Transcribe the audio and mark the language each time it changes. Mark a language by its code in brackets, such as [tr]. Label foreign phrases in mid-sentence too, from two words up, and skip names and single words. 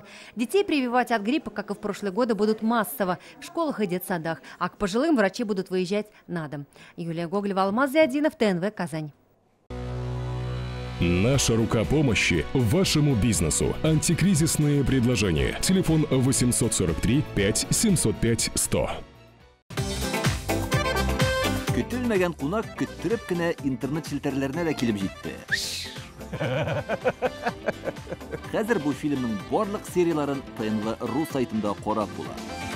[ru] Детей прививать от гриппа, как и в прошлые годы, будут массово в школах и детсадах, а к пожилым врачи будут выезжать на дом. Юлия Гоголева, Алмаз Зиадинов, ТНВ, Казань. Наша рука помощи вашему бизнесу. Антикризисные предложения. Телефон 843 5 705 100. [tt] Көтелмәгән кунак көттүреп кенә интернет челтәрләренә дә килеп җитте. Хәзер бу фильмның барлык серияларын ТНВ.ру сайтында карап була.